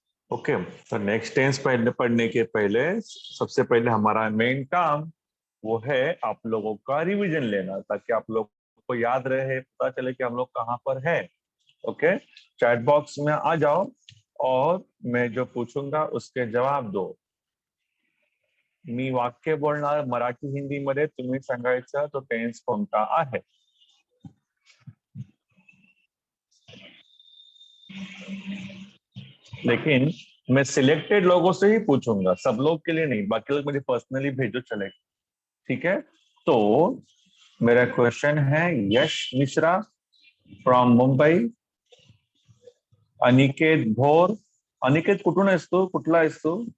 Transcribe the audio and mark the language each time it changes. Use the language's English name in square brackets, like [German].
[Hindi] Okay, तो next tense पढ़ने के पहले सबसे पहले हमारा मेन काम वो है आप लोगों का रिवीजन लेना, ताकि आप लोग को याद रहे, पता चले कि हम लोग कहाँ पर है। ओके, चैट बॉक्स में आ जाओ और मैं जो पूछूंगा उसके जवाब दो। [Marathi] मी वाक्य बोलणार मराठी हिंदीमध्ये तुम्ही सांगायचं तो टेन्स कोणता आहे। [Hindi] लेकिन मैं सिलेक्टेड लोगों से ही पूछूंगा, सब लोग के लिए नहीं, बाकी लोग मुझे पर्सनली भेजो चलेगा, ठीक है? तो मेरा क्वेश्चन है, यश मिश्रा फ्रॉम मुंबई, अनिकेत भोर। [Marathi] अनिकेत कुठून आहेस तू, कुठला आहेस तू?